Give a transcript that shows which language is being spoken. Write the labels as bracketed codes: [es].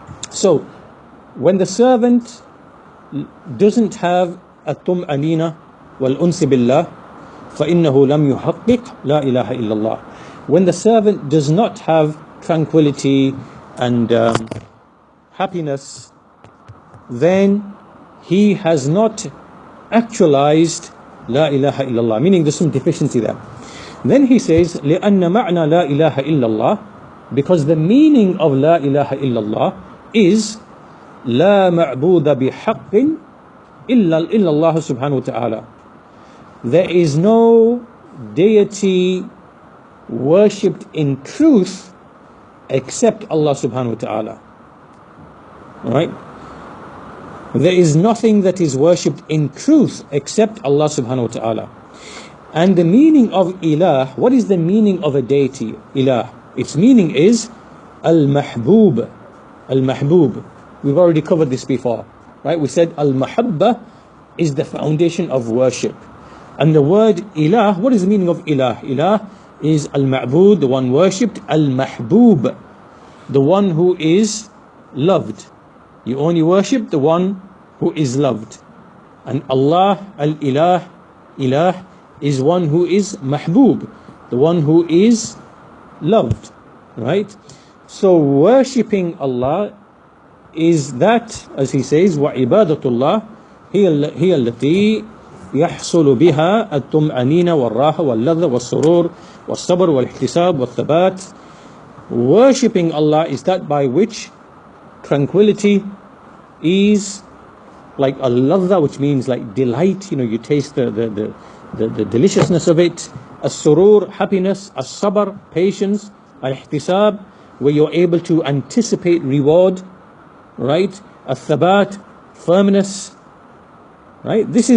[en] So when the servant doesn't have at-tum'anina wal-unsi billah, [ar] فَإِنَّهُ لَمْ يُحَقِّقْ لَا إِلَهَ إِلَّا اللَّهِ. [en] When the servant does not have tranquility and happiness, then he has not actualized La ilaha illallah, meaning there's some deficiency there. Then he says, [ar] لأن معنى لا إله إلا الله, [en] because the meaning of La ilaha illallah is [ar] لا معبود بحق إلا الله سبحانه وتعالى. [en] There is no deity worshipped in truth except Allah subhanahu wa ta'ala. Right? There is nothing that is worshipped in truth except Allah subhanahu wa ta'ala. And the meaning of ilah, what is the meaning of a deity, ilah? Its meaning is al-mahbub. Al-mahbub. We've already covered this before. Right? We said al-mahabba is the foundation of worship. And the word ilah, what is the meaning of ilah? Ilah is al-ma'bud, the one worshipped, al-mahbub, the one who is loved. You only worship the one who is loved. And Allah, al-ilah, ilah, is one who is mahbub, the one who is loved. Right? So worshipping Allah is that, as he says, [ar] وَعِبَادَةُ اللَّهِ هي التي يحصل بها الطمأنينة والراحة واللذة والسرور والصبر والاحتساب والثبات. [en] Worshipping Allah is that by which tranquility, ease, like al-ladha, which means like delight, you taste the deliciousness of it, as-surur, happiness, as-sabr, patience, al-ihtisab, where you're able to anticipate reward, right, al-thabat, firmness, right?